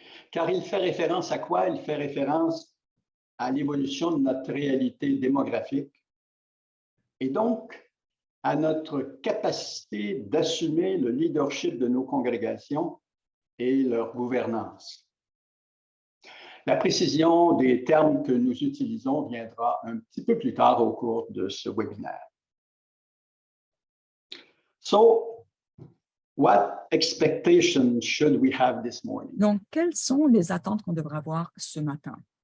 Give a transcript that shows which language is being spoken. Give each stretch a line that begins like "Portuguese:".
French: Car il fait référence à quoi? Il fait référence à l'évolution de notre réalité démographique et donc à notre capacité d'assumer le leadership de nos congrégations et leur gouvernance. La précision des termes que nous utilisons viendra un petit peu plus tard au cours de ce webinaire.
English: So, what expectations should we have this morning?
French: Donc, quelles sont les attentes qu'on devrait avoir ce matin?